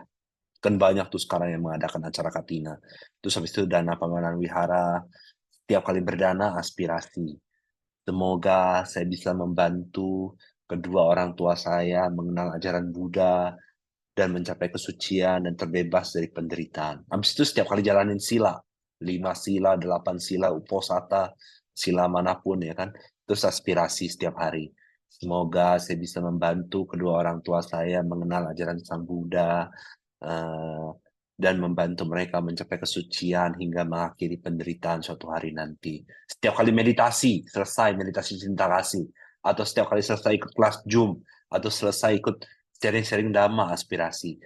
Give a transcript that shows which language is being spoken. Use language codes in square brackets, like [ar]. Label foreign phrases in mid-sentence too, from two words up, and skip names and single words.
[id] Kan banyak tuh sekarang yang mengadakan acara Katina. Terus habis itu dana pengamanan wihara. Tiap kali berdana aspirasi. Semoga saya bisa membantu kedua orang tua saya mengenal ajaran Buddha dan mencapai kesucian dan terbebas dari penderitaan. Habis itu setiap kali jalanin sila, 5 sila, 8 sila, uposata, sila manapun ya kan, terus aspirasi setiap hari. Semoga saya bisa membantu kedua orang tua saya mengenal ajaran Sang Buddha, eh, dan membantu mereka mencapai kesucian hingga mengakhiri penderitaan suatu hari nanti. Setiap kali meditasi, selesai meditasi cinta kasih, atau setiap kali selesai ikut kelas Zoom, atau selesai ikut sharing-sharing dhamma aspirasi.